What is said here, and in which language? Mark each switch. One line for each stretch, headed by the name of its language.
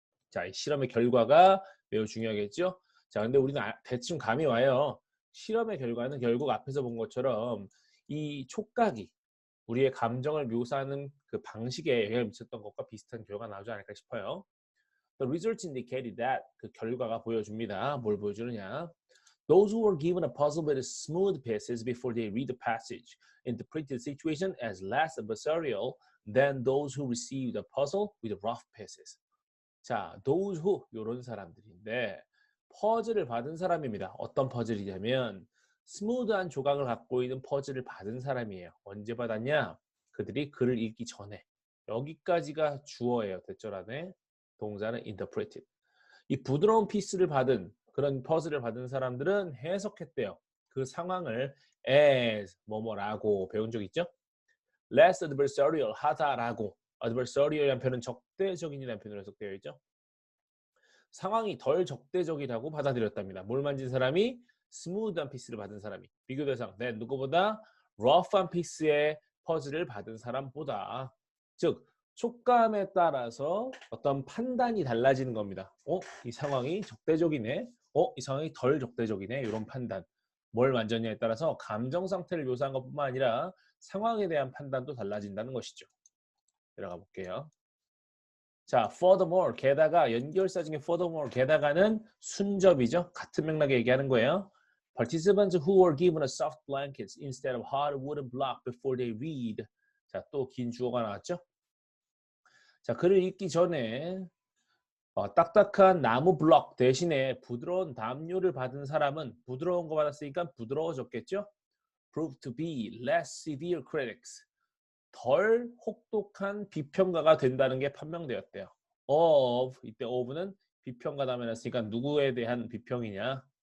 Korean: 자, 이 실험의 결과가 매우 중요하겠죠? 자, 근데 우리는 대충 감이 와요. 실험의 결과는 결국 앞에서 본 것처럼 이 촉각이 우리의 감정을 묘사하는 그 방식에 영향을 미쳤던 것과 비슷한 결과가 나오지 않을까 싶어요.
English: The results indicated that
Korean: 그 결과가 보여줍니다. 뭘 보여주느냐?
English: Those who were given a puzzle with smooth pieces before they read the passage interpreted the situation as less adversarial than those who received a puzzle with rough pieces.
Korean: 자,
English: those who
Korean: 이런 사람들인데 퍼즐을 받은 사람입니다. 어떤 퍼즐이냐면 스무드한 조각을 갖고 있는 퍼즐을 받은 사람이에요. 언제 받았냐? 그들이 글을 읽기 전에. 여기까지가 주어예요. 대절안에 동사는 interpreted. 이 부드러운 피스를 받은 그런 퍼즐을 받은 사람들은 해석했대요. 그 상황을 as 뭐뭐라고 배운 적 있죠?
English: less adversarial
Korean: 하다라고. adversarial이라는 표현은 적대적인이라는 표현으로 해석되어 있죠. 상황이 덜 적대적이라고 받아들였답니다. 뭘 만진 사람이? 스무드한 피스를 받은 사람이. 비교 대상. 네, 누구보다 러프한 피스의 퍼즐을 받은 사람보다. 즉 촉감에 따라서 어떤 판단이 달라지는 겁니다. 이 상황이 적대적이네. 이 상황이 덜 적대적이네. 이런 판단. 뭘 만졌냐에 따라서 감정 상태를 묘사한 것뿐만 아니라 상황에 대한 판단도 달라진다는 것이죠. 들어가 볼게요. 자, furthermore, 게다가 연결사 중에 furthermore, 게다가는 순접이죠. 같은 맥락에 얘기하는 거예요.
English: Participants who were given a soft blankets instead of hard wooden block before they read.
Korean: 자, 또 긴 주어가 나왔죠. 자, 글을 읽기 전에 딱딱한 나무 블럭 대신에 부드러운 담요를 받은 사람은 부드러운 거 받았으니까 부드러워졌겠죠.
English: Proved to be less severe critics.
Korean: 덜 혹독한 비평가가 된다는 게 판명되었대요. of 이때 of는 비평가 다음에 났으니까 누구에 대한 비평이냐?